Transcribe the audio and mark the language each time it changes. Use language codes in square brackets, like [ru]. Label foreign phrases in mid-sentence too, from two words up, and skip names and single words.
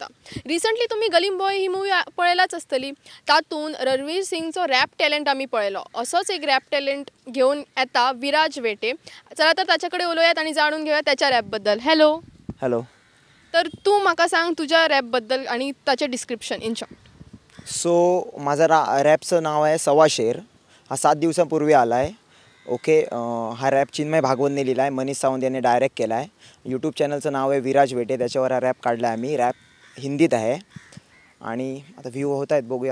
[kok] रिसंटली तुम्ही गलीम बॉय ही मूवी पळयलाच आसतली। तातून रणवीर सिंगचो [en] rap talent [kok] आमी पळयलो। असोच एक [en] rap talent [kok] घेऊन येता विराज वेटे। चला तर ताचे कडेन उलोवयात आनी जाणून घेवया त्याच्या रॅप बद्दल। [en] हॅलो हॅलो। [kok] तर तू म्हाका सांग तुझ्या रॅप बद्दल आणि ताचे [en] description in short. [mr] सो माझा रॅपचं नाव आहे सवा शेर। हा 7 दिवसांपूर्वी आला आहे। ओके, हा रॅप चिन्मय भागवतने लिहिला आहे, मनीष सावंत यांनी डायरेक्ट केला आहे। यूट्यूब चॅनलचं नाव आहे विराज वेटे, त्याच्यावर हा रॅप काढला आहे आम्ही। रॅप हिंदीत आहे आणि आता व्ह्यू होत आहेत, बघूया।